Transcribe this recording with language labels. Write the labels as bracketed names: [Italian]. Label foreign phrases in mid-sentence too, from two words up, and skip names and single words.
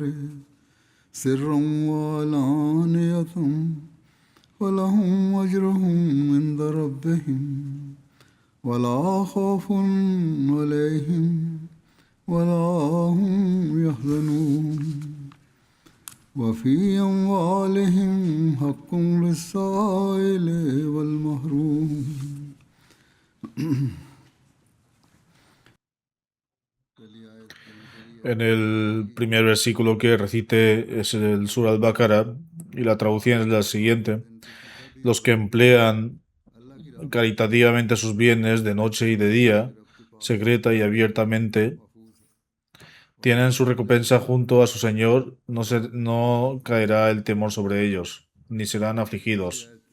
[Arabic] سرا وعلانية ولهم أجرهم عند ربهم ولا خوف عليهم ولا هم يحزنون وفي أموالهم حق للسائل والمحروم. [Spanish] En el primer versículo que recite es el Surah Al-Baqarah y la traducción es la siguiente. Los que emplean caritativamente sus bienes de noche y de día, secreta y abiertamente, tienen su recompensa junto a su Señor, no caerá el temor sobre ellos, ni serán afligidos.